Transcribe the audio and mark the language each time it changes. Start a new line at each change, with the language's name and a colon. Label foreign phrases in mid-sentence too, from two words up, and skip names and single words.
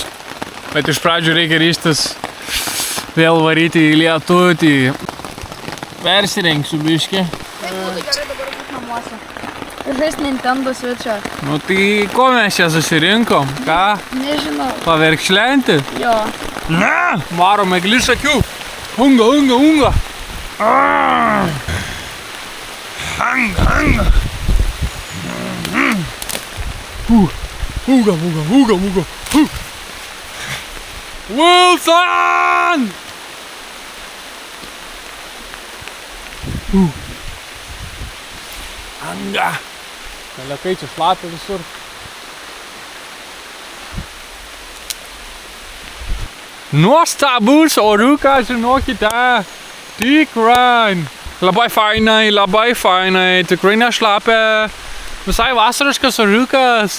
Lithuanian: Bet iš pradžių reikia ryžtis vėl varyti į lietutį. Persirengsiu biškį. Taip būtų gerai dabar būt namuose. Ir žaist Nintendo Switch'ą. Nu tai ko mes čia susirinkom? Ką? Nežinau. Paverkšlenti? Jo. Ne! Varome glišakių. Unga, unga, unga. Anga, anga. Uga, uga, uga, uga. Wilson! Anga. Kalekai čia šlapia visur. Nuostabus orukas, žinokite. Tikrai. Labai fainai. Tikrai nešlapia. Visai vasariškas orukas.